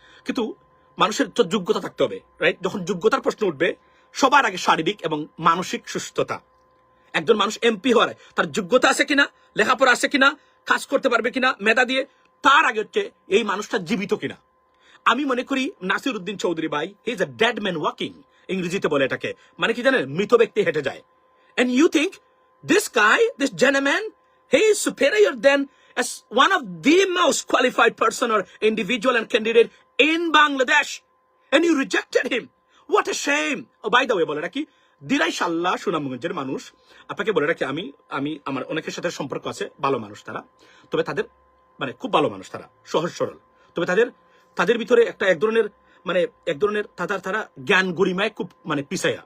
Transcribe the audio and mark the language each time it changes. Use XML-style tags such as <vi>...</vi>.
<bn>কিন্তু মানুষের তো যোগ্যতা থাকতে হবে, রাইট? যখন যোগ্যতার প্রশ্ন উঠবে, সবার আগে শারীরিক এবং মানসিক সুস্থতা। একজন মানুষ এমপি হওয়ার তার যোগ্যতা আছে কিনা, লেখাপড়া আছে কিনা, কাজ করতে পারবে কিনা মেধা দিয়ে, তার আগে হচ্ছে এই মানুষটা জীবিত কিনা। আমি মনে করি নাসিরউদ্দিন চৌধুরী ভাই,</bn> <en>he is a dead man walking,</en> <bn>ইংরেজিতে বলে এটাকে। মানে কি জানেন? মৃত ব্যক্তি হেঁটে যায়।</bn> <en>And you think this guy, this gentleman, he is superior than as one of the most qualified person or individual and candidate in Bangladesh, and you rejected him. What a shame. Oh, by the way,</en> <bn>বলে রাখি, দিলাই সাল্লাহ সুনামগঞ্জের মানুষ। আপনাকে বলে রাখি, আমি আমার অনেকের সাথে সম্পর্ক আছে, ভালো মানুষ তারা। তবে তাদের মানে খুব ভালো মানুষ তারা, সহজ সরল। তবে তাদের ভিতরে এক ধরনের তারা জ্ঞান গরিমায় খুব মানে পিছাইয়া।</bn>